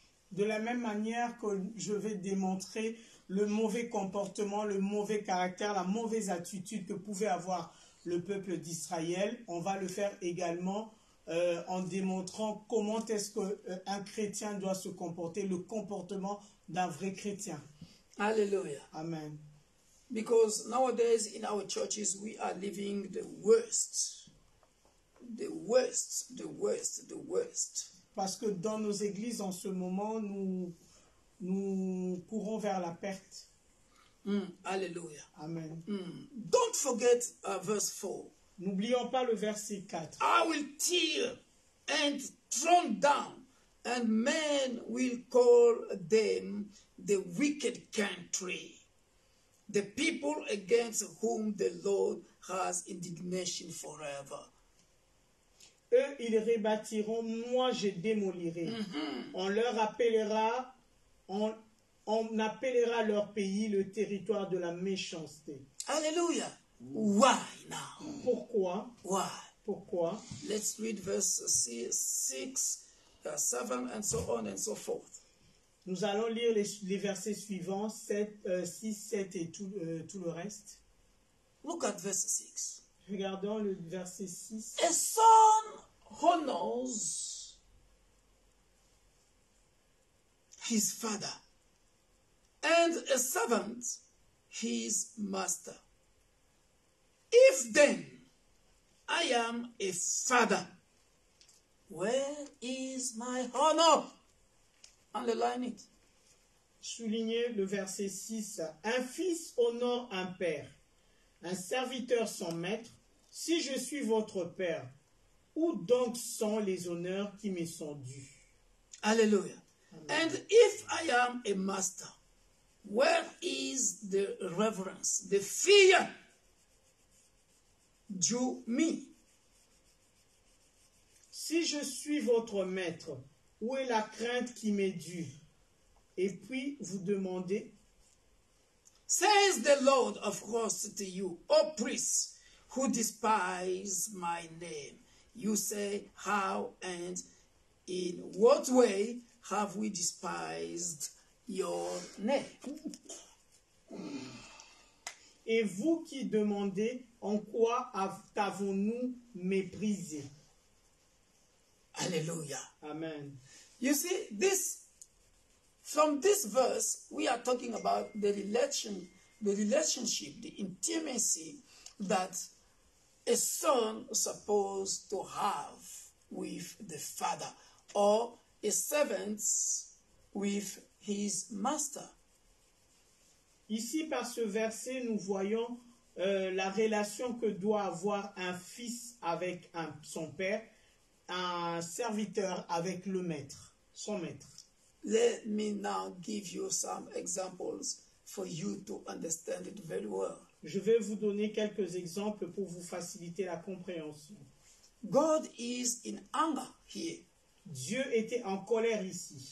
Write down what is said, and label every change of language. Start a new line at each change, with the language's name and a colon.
French: De la même manière que je vais démontrer le mauvais comportement, le mauvais caractère, la mauvaise attitude que pouvait avoir le peuple d'Israël, on va le faire également en démontrant comment est-ce qu'un chrétien doit se comporter, le comportement d'un vrai chrétien. Hallelujah. Amen.
English: Because nowadays in our churches we are living the worst. The worst, the worst, the worst.
French: Parce que dans nos églises, en ce moment, nous courons vers la perte. Hallelujah. Amen.
English: Don't forget verse 4.
French: N'oublions pas le verset 4.
English: I will tear and thrown down, and men will call them the wicked country, the people against whom the Lord has indignation forever.
French: Eux, ils rebâtiront, moi je démolirai. On leur appellera, on appellera leur pays le territoire de la méchanceté.
English: Hallelujah. Why now?
French: Pourquoi?
English: Why?
French: Pourquoi?
English: Let's read verse 6, 7, and so on and so forth.
French: Nous allons lire les versets suivants, 6, 7 et tout le reste.
English: Look at verse 6.
French: Regardons le verset 6.
English: A son honors his father, and a servant his master. If then I am a father, where is my honor? Underline it.
French: Soulignez le verset 6. Un fils honore un père, un serviteur son maître. Si je suis votre père, où donc sont les honneurs qui me sont dus? Hallelujah. Amen.
English: And if I am a master, where is the reverence, the fear due me?
French: Si je suis votre maître, où est la crainte qui m'est due? Et puis vous demandez,
English: says the Lord of hosts to you, O priests, who despise my name. You say, how and in what way have we despised your name?
French: Et vous qui demandez, en quoi t'avons-nous méprisé? Hallelujah. Amen.
English: You see, from this verse, we are talking about the relationship, the intimacy that a son is supposed to have with the father, or a servant with his master.
French: Ici, par ce verset, nous voyons la relation que doit avoir un fils avec son père, un serviteur avec le maître, son maître.
English: Let me now give you some examples for you to understand it very well.
French: Je vais vous donner quelques exemples pour vous faciliter la compréhension.
English: God is in anger here.
French: Dieu était en colère ici.